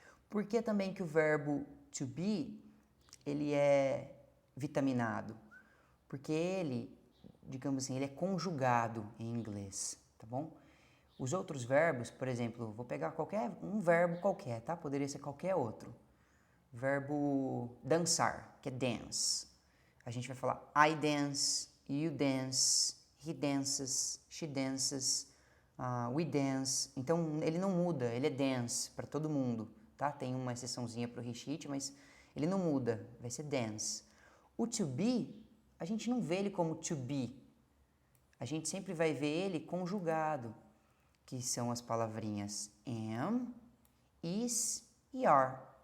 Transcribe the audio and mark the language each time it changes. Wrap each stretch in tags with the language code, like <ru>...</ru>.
<pt>Por que também que o verbo to be, ele é vitaminado? Porque ele, digamos assim, ele é conjugado em inglês, tá bom? Os outros verbos, por exemplo, vou pegar um verbo qualquer, tá? Poderia ser qualquer outro. Verbo dançar, que é dance. A gente vai falar</pt> <en>I dance, you dance, he dances, she dances, we dance.</en> <pt>Então, ele não muda, ele é dance para todo mundo, tá? Tem uma exceçãozinha para o he, mas ele não muda, vai ser dance. O to be, a gente não vê ele como to be. A gente sempre vai ver ele conjugado, que são as palavrinhas am, is e are.</pt>